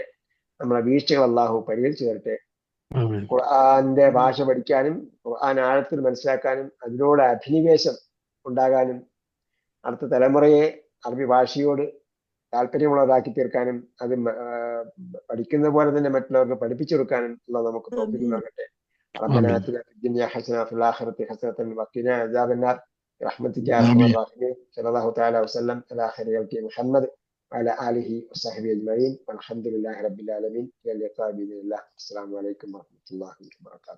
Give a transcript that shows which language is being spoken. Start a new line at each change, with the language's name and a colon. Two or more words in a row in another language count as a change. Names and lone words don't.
Malayalam: നമ്മളെ വീഴ്ചകൾ അള്ളാഹു പരിഹരിച്ചു തരട്ടെ. ഖുർആന്റെ ഭാഷ പഠിക്കാനും ഖുർആൻ ആഴത്തിൽ മനസ്സിലാക്കാനും അതിനോട് അഭിനിവേശം ഉണ്ടാകാനും അടുത്ത തലമുറയെ അറബി ഭാഷയോട് താല്പര്യമുള്ളതാക്കി തീർക്കാനും അത് പഠിക്കുന്ന പോലെ തന്നെ മറ്റുള്ളവർക്ക് പഠിപ്പിച്ചു കൊടുക്കാനും ഉള്ള നമുക്ക് തൗഫീഖ് നൽകട്ടെ.
Arabic: ربنا آتنا في الدنيا حسنة وفي الآخرة حسنة وقنا عذاب النار برحمتك يا أرحم الراحمين. صلى الله تعالى وسلم على خير خلق محمد وعلى آله وصحبه أجمعين والحمد لله رب العالمين. إلى اللقاء بإذن الله. السلام عليكم ورحمة الله وبركاته.